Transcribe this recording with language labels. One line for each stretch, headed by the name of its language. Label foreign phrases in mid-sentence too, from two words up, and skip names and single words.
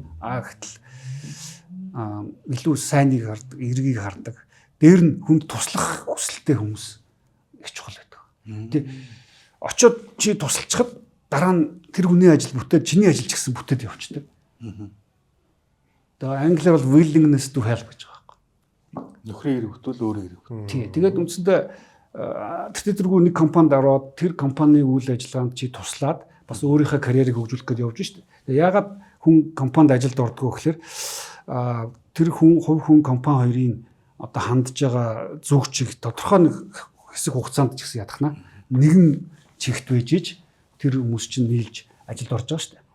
Mongolian: Гэтэл илүү сайныг хардаг, эргийг хардаг. Дээр нь хүнд туслах хүсэлтэй хүмүүс их чухал байдаг. Тий. Очоод чи тусалчихад дараа нь тэр хүний ажил бүтээд чиний ажил ч гэсэн бүтээд явчихдаг. Одоо англиар бол
English: willingness to help
Mongolian: гэж байгаа байхгүй. Нөхрийн хэрэг хөтөл өөрөө хэрэг. Тий. Тэгээд үндсэндээ тэр тэргүй нэг компанид ороод тэр компанийн үйл ажиллагаанд чи туслаад бас өөрийнхөө карьерийг хөгжүүлэх гэж явж штэ. Тэгээд яагаад хүн компанид ажилд ордгоо гэхээр тэр хувь хүн компани хоёрын одоо хандж байгаа зүг чиг тодорхой нэг хэсэг хугацаанд ч гэсэн ядахна нэгэн чигт байж иж тэр хүмүүс чинь нийлж ажилд орж байгаа штэ.